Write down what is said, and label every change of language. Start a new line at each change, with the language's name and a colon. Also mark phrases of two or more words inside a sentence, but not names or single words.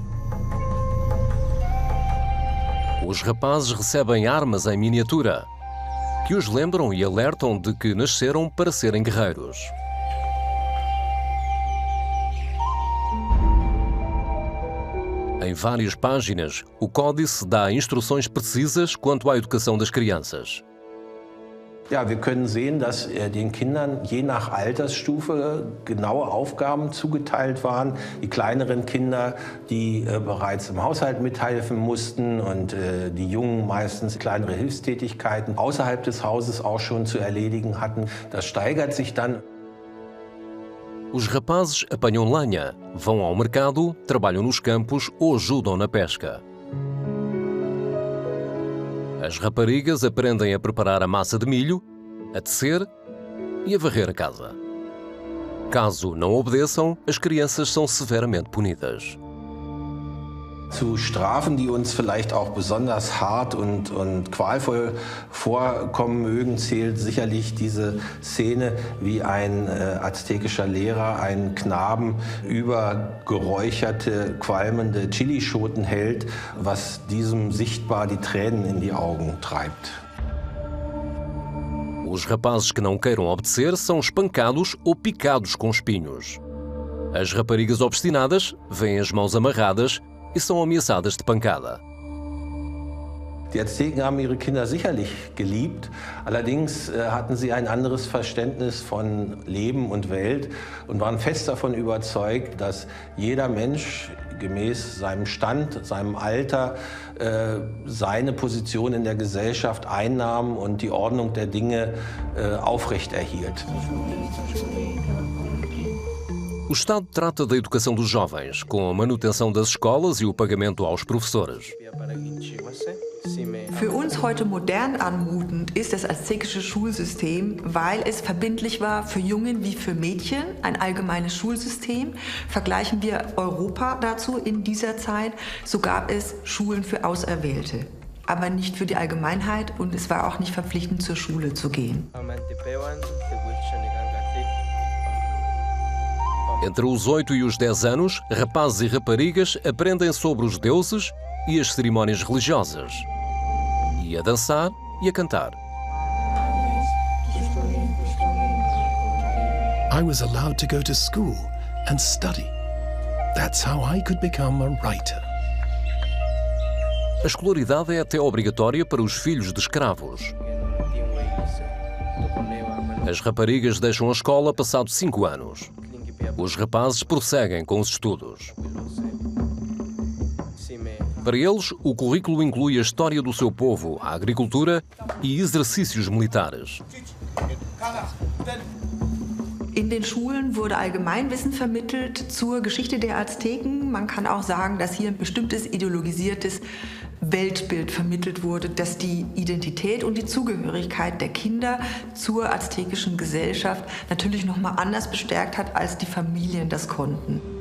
Portuguese: Os rapazes recebem armas em miniatura, que os lembram e alertam de que nasceram para serem guerreiros. Em várias páginas, o Códice dá instruções precisas quanto à educação das crianças.
German: Ja, wir können sehen, dass den Kindern je nach Altersstufe genaue Aufgaben zugeteilt waren. Die kleineren Kinder, die bereits im Haushalt mithelfen mussten und die Jungen meistens kleinere Hilfstätigkeiten außerhalb des Hauses auch schon zu erledigen hatten. Das steigert sich dann.
Portuguese: Os rapazes apanham lenha, vão ao mercado, trabalham nos campos ou ajudam na pesca. As raparigas aprendem a preparar a massa de milho, a tecer e a varrer a casa. Caso não obedeçam, as crianças são severamente punidas.
German: Zu Strafen, die uns vielleicht auch besonders hart und qualvoll vorkommen mögen, zählt sicherlich diese Szene, wie ein aztekischer Lehrer einen Knaben über geräucherte, qualmende Chilischoten hält, was diesem sichtbar die Tränen in die Augen treibt.
Portuguese: Os rapazes que não queiram obedecer são espancados ou picados com espinhos. As raparigas obstinadas veem as mãos amarradas e são ameaçadas de pancada.
German: Die Azteken haben ihre Kinder sicherlich geliebt, allerdings hatten sie ein anderes Verständnis von Leben und Welt und waren fest davon überzeugt, dass jeder Mensch gemäß seinem Stand, seinem Alter, seine Position in der Gesellschaft einnahm und die Ordnung der Dinge aufrechterhielt.
Portuguese: O Estado trata da educação dos jovens, com a manutenção das escolas e o pagamento aos professores.
German: Für uns heute modern anmutend ist das aztekische Schulsystem, weil es verbindlich war für Jungen wie für Mädchen, ein allgemeines Schulsystem. Vergleichen wir Europa dazu in dieser Zeit, so gab es Schulen für Auserwählte, aber nicht für die Allgemeinheit und es war auch nicht verpflichtend, zur Schule zu gehen.
Portuguese: Entre os 8 e os 10 anos, rapazes e raparigas aprendem sobre os deuses e as cerimónias religiosas, e a dançar e a cantar.
English: I was allowed to go to school and study. That's how I could become a writer.
Portuguese: A escolaridade é até obrigatória para os filhos de escravos. As raparigas deixam a escola passados 5 anos. Os rapazes prosseguem com os estudos. Para eles, o currículo inclui a história do seu povo, a agricultura e exercícios militares.
German: In den Schulen wurde Allgemeinwissen vermittelt zur Geschichte der Azteken. Man kann auch sagen, dass hier ein bestimmtes ideologisiertes Weltbild vermittelt wurde, das die Identität und die Zugehörigkeit der Kinder zur aztekischen Gesellschaft natürlich noch mal anders bestärkt hat, als die Familien das konnten.